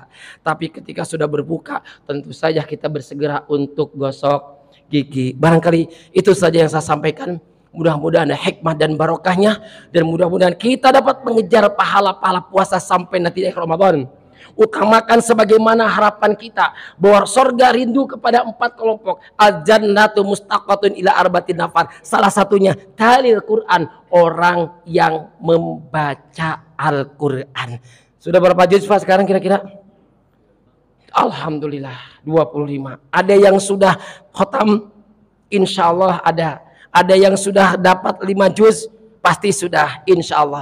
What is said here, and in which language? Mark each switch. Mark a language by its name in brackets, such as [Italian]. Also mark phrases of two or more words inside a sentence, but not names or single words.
[Indonesian] Tapi ketika sudah berbuka, tentu saja kita bersegera untuk gosok gigi. Barangkali itu saja yang saya sampaikan. Mudah-mudahan ada hikmah dan barokahnya. Dan mudah-mudahan kita dapat mengejar pahala-pahala puasa sampai nanti akhir Ramadan. Utamakan sebagaimana harapan kita bahwa sorga rindu kepada 4 kelompok. [Arabic] Al-jannatu mustaqatun ila arbatin nafar. [Indonesian] Salah satunya [Arabic] talil Quran, [Indonesian] orang yang membaca Al-Quran. Sudah berapa juz Pak sekarang kira-kira? Alhamdulillah 25. Ada yang sudah khotam? [Arabic] Insya Allah [Indonesian] ada. Ada yang sudah dapat 5 juz? Pasti sudah, [Arabic] insya Allah.